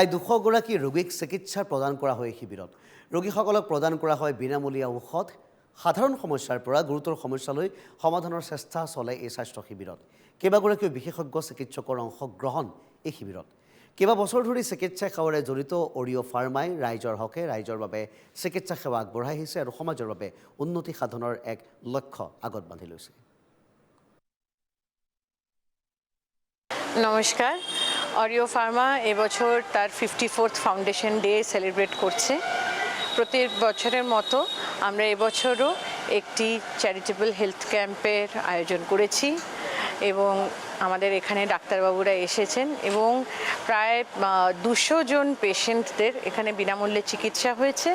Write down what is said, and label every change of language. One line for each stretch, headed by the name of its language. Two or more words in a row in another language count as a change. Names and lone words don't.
Assamese: ২০০ গৰাকী ৰোগীক চিকিৎসা প্ৰদান কৰা হয় শিবিৰত ৰোগীসকলক প্ৰদান কৰা হয় বিনামূলীয়া ঔষধ সাধাৰণ সমস্যাৰ পৰা গুৰুতৰ সমস্যালৈ সমাধানৰ চেষ্টা চলে এই স্বাস্থ্য শিবিৰত কেইবাগৰাকীও বিশেষজ্ঞ চিকিৎসকৰ অংশগ্ৰহণ এই শিবিৰত কেইবা বছৰ ধৰি চিকিৎসা সেৱাৰে জড়িত অৰিঅ' ফাৰ্মাই ৰাইজৰ হকে ৰাইজৰ বাবে চিকিৎসা সেৱা আগবঢ়াই আহিছে আৰু সমাজৰ বাবে উন্নতি সাধনৰ এক লক্ষ্য আগত বান্ধি লৈছে।
Bangla: নমস্কার, অরিও ফার্মা এবছর তার 54th
English: foundation day celebrate
Bangla: করছে। প্রত্যেক বছরের মতো আমরা এবছরও একটি
English: charitable health camp
Bangla: আয়োজন করেছি এবং আমাদের এখানে ডাক্তারবাবুরা এসেছেন এবং প্রায় ২০০ জন পেশেন্টদের এখানে বিনামূল্যে চিকিৎসা হয়েছে।